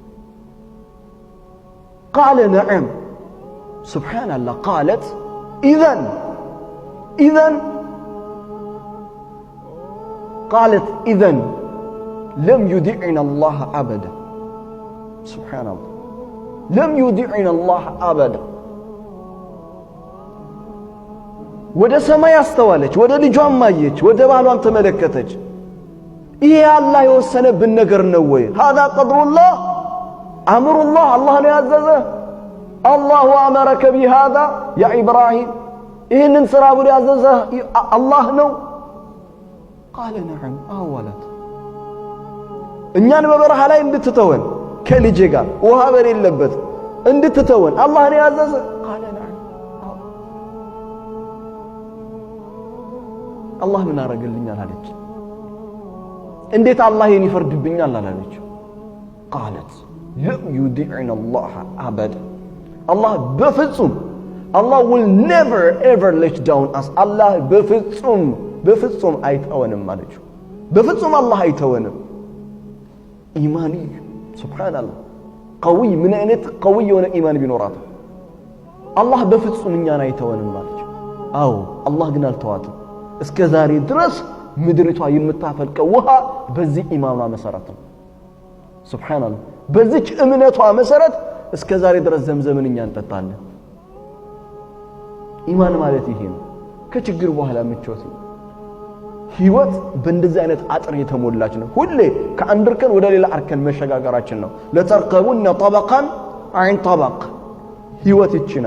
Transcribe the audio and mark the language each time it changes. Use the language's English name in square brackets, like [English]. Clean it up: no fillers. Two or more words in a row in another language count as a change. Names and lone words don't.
[Arabic] قال نعم سبحان الله قالت إذن قالت إذن لم يدعنا الله أبدا سبحان الله لم يدعنا الله أبدا [Amharic] ወደ ሰማይ አስተዋለች ወደ ልጇም ማየች ወደ ባሏም ተመለከተች ይሄ አላህ የወሰነብን ነገር ነው ወይ [Arabic] هذا قدر الله أمر الله [Amharic] الله ነው ያዘዘ [Arabic] الله أمرك بهذا يا إبراهيم [Amharic] ይሄንን ስራ ብሎ ያዘዘ አላህ ነው [Arabic] قال نعم أولت [Amharic] እኛን በበረሃ ላይ እንድትተወን ከልጄ ጋር ውሃ በሌለበት እንድትተወን አላህ ነው ያዘዘ [Arabic] قال نعم الله [Amharic] ምን አረገልኛል አለች እንዴት አላህ ይሄን ይፈርድብኛል አላለች [Arabic] قالت لم يدعنا الله أبدا الله [English] በፍጹም Allah will never ever let down us [Amharic] Allah በፍጹም አይተወንም አለች በፍጹም አላህ አይተወንም ኢማኒ ሱብሃንአላህ قوي ምን አይነት قوي የሆነ ኢማን ቢኖራት አላህ በፍጹም እኛን አይተወንም አለች አዎ አላህ ግን አልተዋትም እስከ ዛሬ ድረስ ምድሪቷ የምታፈልቀው ውሃ በዚህ ኢማኗ መሰረት ነው ሱብሃንአላህ በዚህ እምነቷ መሰረት እስከ ዛሬ ድረስ ዘምዘምን እኛ እንጠጣለን ኢማን ማለት ይሄ ነው ከችግር በኋላ ምቾት ህይወት በእንደዚህ አይነት አጥር የተሞላች ነው ሁሌ ከአንድ እርከን ወደ ሌላ እርከን መሸጋገራችን ነው [Arabic] لتركبن طبقا عن طبق [Amharic] ህይወት ይችላል